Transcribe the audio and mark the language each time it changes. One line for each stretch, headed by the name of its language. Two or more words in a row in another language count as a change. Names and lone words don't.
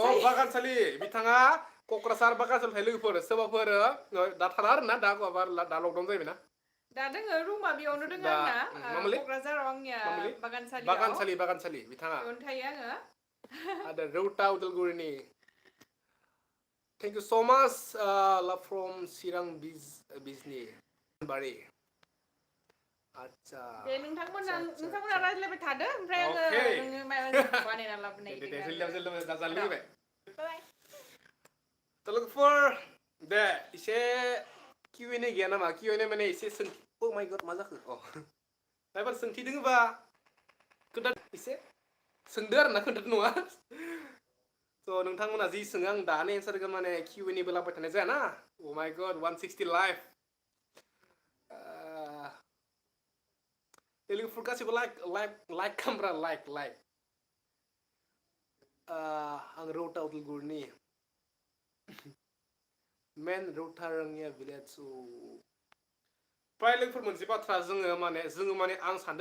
Bodo: औ थायो बागानसालि बिथाङा क'क्राझार बागानसालियाव थायो लोगोफोर सोरबाफोर दा थाला आरोना दा लकडाउन जाहैबायना दा दोङो रुमा बेयावनो दोङो दा आंना मामोनलै क'क्राझाराव आंनिया मामोनलै बागानसालियाव बागानसालि बिथाङा बेयावनो थायो आङो आरो रौता उदालगुरिनि
English: Thank you so much, love from Sirang Bizni Bari.
Bodo: आच्छा दे नोंथांमोना रायज्लायबाय थादो ओमफ्राय आङो नोङो माबा बानायना लाबोनाय दे बाय तो लोगोफोर दे एसे Q&A गैया नामा Q&A माने एसे सोंथि
English: oh my god
Bodo: मा जाखो मायबार सोंथि दोङोबा खोन्था एसे सोंदो आरोना खोन्थादो नङा स' नोंथांमोना जि सोङो आं दानो एन्सार होगोन माने Q&A बो लांबाय थानाय जायाना
English: oh my god
Bodo: 160 लाइभ लोगोफोर गासिबो लाइक खामब्रा लाइक आं रौता उदालगुरिनि मेन रौता रङिया भिलेज प्राय लोगोफोर मोनसे बाथ्रा जोङो माने आं सानदों